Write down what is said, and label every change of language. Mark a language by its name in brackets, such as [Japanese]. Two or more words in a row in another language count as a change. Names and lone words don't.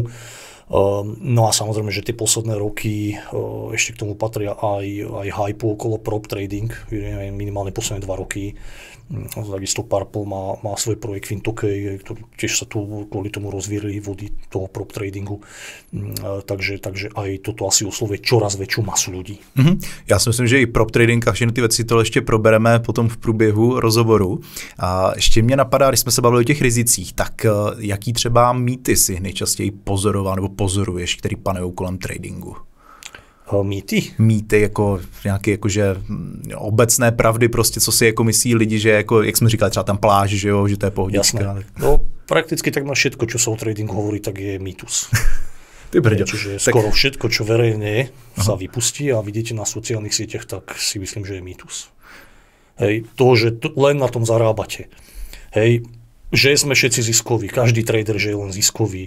[Slovak] No a samozrejme, že tie posledné roky ešte k tomu patria aj hype okolo [English] prop trading, [Slovak] minimálne posledné 2 roky. Takisto Purple má svoj projekt Fintokej, ktorý tiež sa tu kvôli tomu rozvírili vody toho [English] prop tradingu. [Slovak] Takže aj toto asi oslovuje čoraz väčšiu masu ľudí. [Czech] Já si myslím, že i [English] prop trading [Czech] a všechny ty věci to ještě probereme potom v průběhu rozhovoru. A ještě mě napadá, když jsme se bavili o těch rizicích, tak jaký třeba mýty si nejčastěji pozoroval nebo pozoruješ, který panují kolem tradingu? Mýty? Mýty jako nějaké jakože obecné pravdy prostě, co si jako myslí lidi, že jako, jak jsme říkali, třeba tam pláž, že jo, že to je pohodička. [Slovak] Jasné. No prakticky takmer všetko, čo sa o tradingu hovorí, tak je mýtus. [Czech] Ty brďo. [Slovak] Čiže skoro všetko, čo verejne sa vypustí a vidíte na sociálnych sieťach, tak si myslím, že je mýtus. Hej, to, že len na tom zarábate. Hej, že sme všetci ziskoví, každý trader, že je len ziskový.